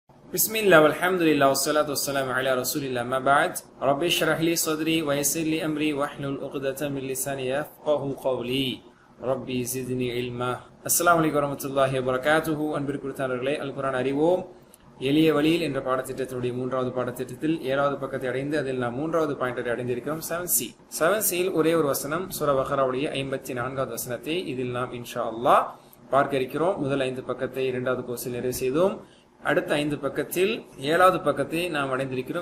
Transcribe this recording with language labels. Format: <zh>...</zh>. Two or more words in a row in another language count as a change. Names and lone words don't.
<ar>بسم الله والحمد لله والصلاة والسلام على رسول الله أما بعد. رب اشرح لي صدري ويسر لي أمري واحلل عقدة من لساني يفقهوا قولي. رب زدني علما. السلام عليكم ورحمة الله وبركاته.</ar> <ta>அன்பிற்குரியவர்களே, அல் குர்ஆன் அறிவோம் எளிய வழியில் என்ற பாடத்திட்டத்தினுடைய 3வது பாடத்திட்டத்தில் 7வது பக்கத்தை அடைந்து அதில் நாம் 3வது பாயிண்டை அடைந்திருக்கிறோம். 7Cயில் ஒரே ஒரு வசனம் சூரா பக்ராவுடைய 54வது வசனத்தை இதில் நாம்</ta> <ar>إن شاء الله</ar> <ta>பார்க்க இருக்கிறோம். முதல் 5 பக்கத்தை 2வது கோர்ஸில் நிறைவு செய்தோம். அடுத்த 5 பக்கத்தில் 7வது பக்கத்தை நாம் அடைந்திருக்கிறோம்.</ta>